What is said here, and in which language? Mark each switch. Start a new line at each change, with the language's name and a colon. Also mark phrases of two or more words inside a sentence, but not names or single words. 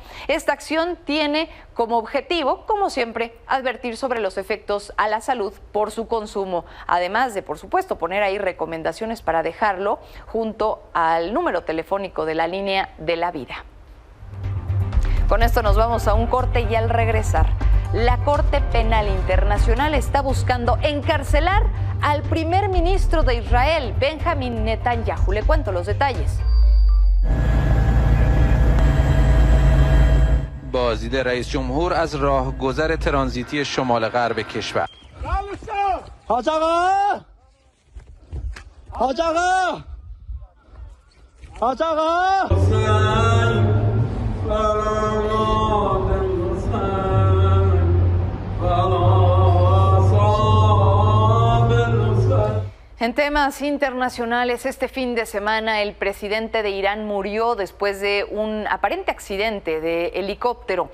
Spanish: Esta acción tiene como objetivo, como siempre, advertir sobre los efectos a la salud por su consumo, además de, por supuesto, poner ahí recomendaciones para dejarlo junto al número telefónico de la línea de la vida. Con esto nos vamos a un corte y al regresar, la Corte Penal Internacional está buscando encarcelar al primer ministro de Israel, Benjamin Netanyahu. Le cuento los detalles.
Persian: بازدید رئیس جمهور از راهگذر ترانزیتی شمال غرب کشور. حاج آقا! حاج آقا! حاج آقا!
Spanish: En temas internacionales, este fin de semana el presidente de Irán murió después de un aparente accidente de helicóptero.